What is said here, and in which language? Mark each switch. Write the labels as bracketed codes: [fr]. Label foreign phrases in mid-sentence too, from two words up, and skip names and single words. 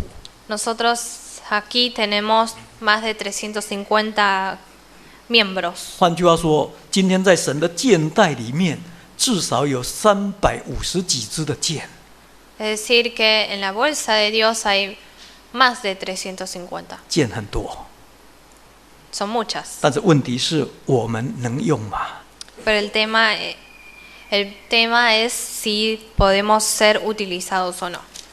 [es] Nosotros aquí tenemos más de 350 miembros. [zh] 换句话说，今天在神的箭袋里面，至少有350几支的箭。 [es] Es decir, que en la bolsa de Dios hay más de 350. [zh] 箭很多， [es] Son muchas. [zh] 但是问题是我们能用吗？ [es] Pero el tema es si podemos ser utilizados o no.